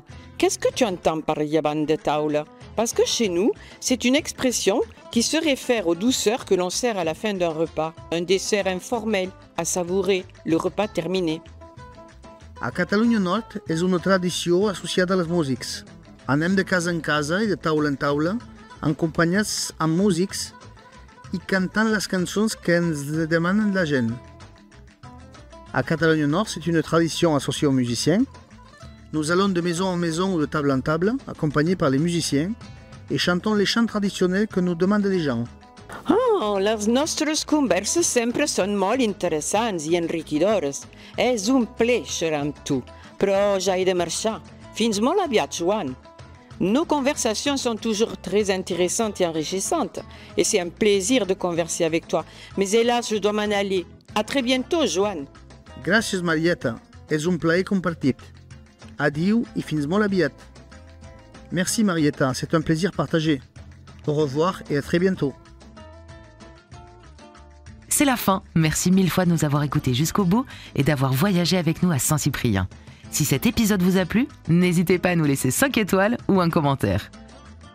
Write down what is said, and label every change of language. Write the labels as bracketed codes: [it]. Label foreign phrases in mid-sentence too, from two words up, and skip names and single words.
[fr] Qu'est-ce que tu entends par [ca] llevant de taula? [fr] Parce que chez nous, c'est une expression qui se réfère aux douceurs que l'on sert à la fin d'un repas, un dessert informel à savourer, le repas terminé. [ca] A Catalunya Nord és una tradició associada als músics. Anem de casa en casa i de taula en taula, acompanyats amb músics i cantant les cançons que ens demanen la gent. [fr] À Catalunya Nord, c'est une tradition associée aux musiciens. Nous allons de maison en maison ou de table en table, accompagnés par les musiciens, et chantons les chants traditionnels que nous demandent les gens. [ca] Oh, les nostres converses sempre són molt interessants i enriquidores. És un plaer xerrar amb tu, però ja he de marxar. Fins molt aviat, Joan. [fr] Nos conversations sont toujours très intéressantes et enrichissantes, et c'est un plaisir de converser avec toi. Mais hélas, je dois m'en aller. À très bientôt, Joan. [ca] Gràcies, Marieta. És un plaer compartit. Adieu i fins molt aviat. [fr] Merci, Marieta. C'est un plaisir partagé. Au revoir et à très bientôt. C'est la fin. Merci mille fois de nous avoir écoutés jusqu'au bout et d'avoir voyagé avec nous à Saint-Cyprien. Si cet épisode vous a plu, n'hésitez pas à nous laisser 5 étoiles ou un commentaire.